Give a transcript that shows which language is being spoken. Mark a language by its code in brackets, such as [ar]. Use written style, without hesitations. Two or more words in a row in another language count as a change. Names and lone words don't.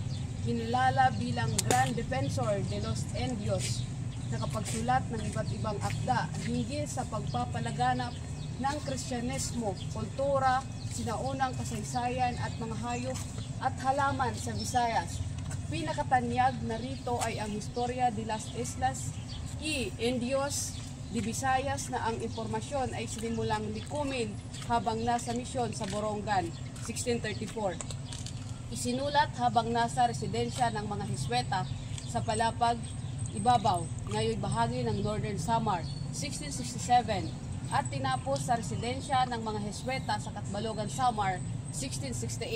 [tl] Kinilala bilang [es] Grand Defensor de los Indios. [tl] Nakapagsulat ng iba't ibang akda hinggil sa pagpapalaganap ng Kristyanismo, kultura, sinaunang kasaysayan at mga hayop at halaman sa Visayas. Pinakatanyag na rito ay ang Historia de las Islas y Indios de Visayas na ang impormasyon ay sinimulang likumin habang nasa misyon sa Borongan, 1634. Isinulat habang nasa residensya ng mga Hisweta sa Palapag, Ibabaw, ngayon bahagi ng Northern Samar, 1667, at tinapos sa residensya ng mga Hisweta sa Katbalogan, Samar, 1668.